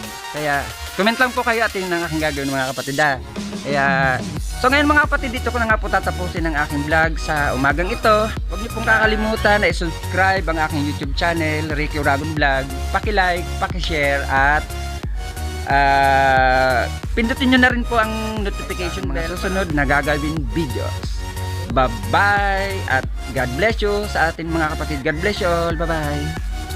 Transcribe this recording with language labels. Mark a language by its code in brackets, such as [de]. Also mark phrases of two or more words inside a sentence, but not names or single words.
[tl] Kaya comment lang po kayo at yun ang aking gagawin mga kapatid. Kaya so ngayon mga kapatid, dito ko na nga po tatapusin ang aking vlog sa umagang ito. Huwag niyo pong kakalimutan na i-subscribe ang aking [en] YouTube channel, [tl] Ricky Uragon Vlog. Paki-like, paki-share at pindutin nyo na rin po ang [en] notification bell [tl] susunod na gagawin videos. Bye-bye at [en] God bless you [tl] sa ating mga kapatid. [en] God bless you all. Bye-bye.